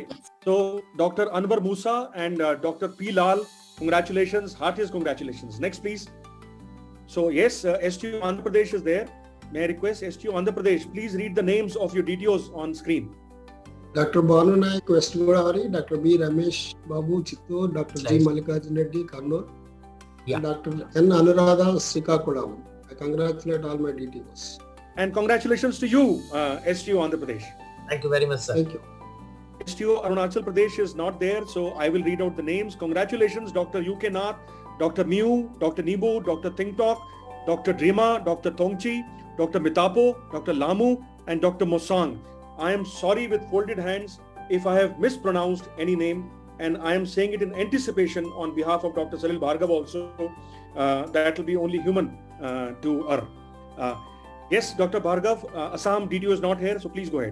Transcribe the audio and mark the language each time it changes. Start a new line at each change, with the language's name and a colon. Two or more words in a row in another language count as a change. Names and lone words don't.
English: So Dr. Anwar Musa and Dr. P. Lal, congratulations, heartiest congratulations. Next, please. So yes, STO Andhra Pradesh is there. May I request STO Andhra Pradesh, please read the names of your DTOs on screen. Dr. Banu Naik, West Godavari, Dr. B. Ramesh Babu, Chittor, Dr. G. Mallikarjun Reddy, Kannur, and Dr. N. Anuradha, Srikakulam. I congratulate all my DTOs. And congratulations to you, STO Andhra Pradesh. Thank you very much, sir. Thank you. STO Arunachal Pradesh is not there, so I will read out the names. Congratulations, Dr. UK Nath, Dr. Mew, Dr. Nibu, Dr. Tingtok, Dr. Drima, Dr. Tongchi, Dr. Mitapo, Dr. Lamu, and Dr. Mosang. I am sorry with folded hands. if I have mispronounced any name, and I am saying it in anticipation on behalf of Dr. Salil Bhargav also, that will be only human to err. Yes, Dr. Bhargav, Assam DTO is not here, so please go ahead.